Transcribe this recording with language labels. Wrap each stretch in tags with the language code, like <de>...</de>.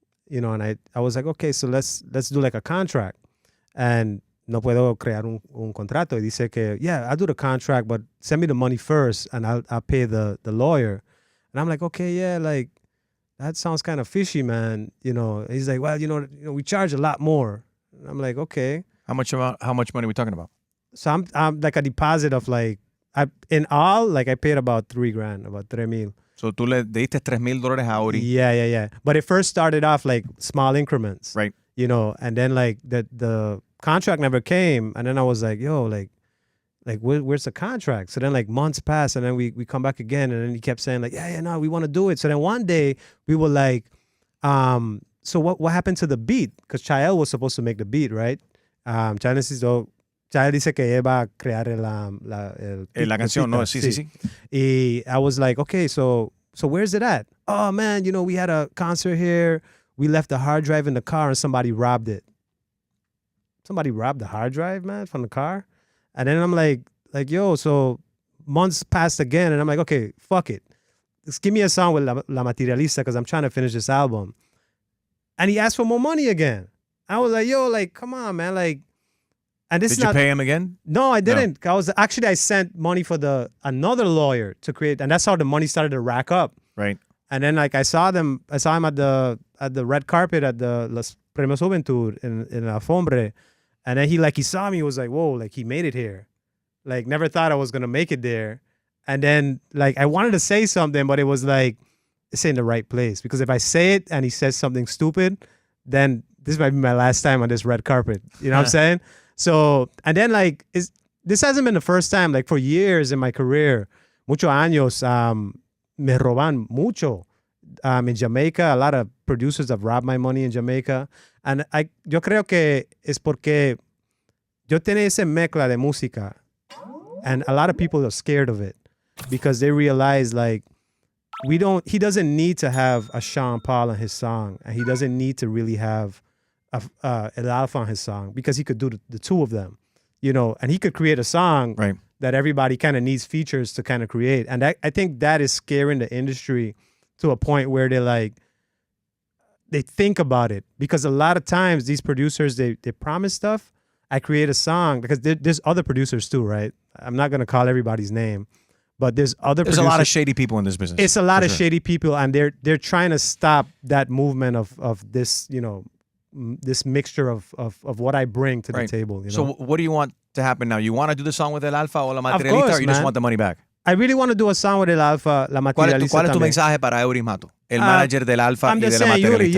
<en>And I was like, okay, so let's do like a contract.</en> <es>And no puedo crear un contrato.</es> <en>Y dice que, yeah, I'll do the contract, but send me the money first and I'll pay the lawyer. And I'm like, okay, yeah, like, that sounds kind of fishy, man. He's like, well, we charge a lot more. And I'm like, okay. How much money are we talking about? So I'm like a deposit of like, in all, like I paid about $3,000, about $3,000.</en> <es>So tú le diste $3,000 a Ori.</es> <en>Yeah. But it first started off like small increments. Right. And then like the contract never came. And then I was like, yo, like where's the contract? So then like months passed and then we come back again and then he kept saying like, yeah, no, we want to do it. So then one day we were like, so what happened to the beat? Because Chael was supposed to make the beat, right?</en> <es>Chael dice que él va a crear la canción, no, sí.</es> <en>Y I was like, okay, so where's it at? Oh man, we had a concert here. We left the hard drive in the car and somebody robbed it. somebody robbed the hard drive, man, from the car. And then I'm like, yo, so months passed again. And I'm like, okay, fuck it. Just give me a song with La Materialista because I'm trying to finish this album. And he asked for more money again. I was like, yo, like, come on, man. Like, and this Did is you pay him again? No, I didn't. No. I sent money for another lawyer to create, and that's how the money started to rack up. Right. And then like I saw him at the red carpet at the Los Premios Juventud in La Fombre. And then he saw me, he was like, whoa, like he made it here. Like never thought I was gonna make it there. And then like I wanted to say something, but it was like, it's in the right place. Because if I say it and he says something stupid, then this might be my last time on this red carpet. You know what I'm saying? So, and then like, this hasn't been the first time. Like for years in my career, muchos años, me roban mucho. In Jamaica, a lot of producers have robbed my money in Jamaica.</en> <es>And yo creo que es porque yo tenía esa mezcla de música.</es> <en>And a lot of people are scared of it because they realize like, he doesn't need to have a Sean Paul on his song. And he doesn't need to really have El Alfa on his song because he could do the two of them, you know, and he could create a song right. that everybody kind of needs features to kind of create. And I think that is scaring the industry to a point where they think about it because a lot of times these producers, they promise stuff. I create a song because there's other producers too, right? I'm not going to call everybody's name, but there's producers. A lot of shady people in this business. It's a lot of shady people, and they're trying to stop that movement of this, you know, this mixture of what I bring to the table. You know? So what do you want to happen now? You want to do the song with El Alfa o La Materialista, course, or you just want the money back? I really want to do a song with El Alfa, La Materialista.</en> <es>¿Cuál es tu mensaje para Eury Mato, el manager del Alfa y de La Materialista?</es>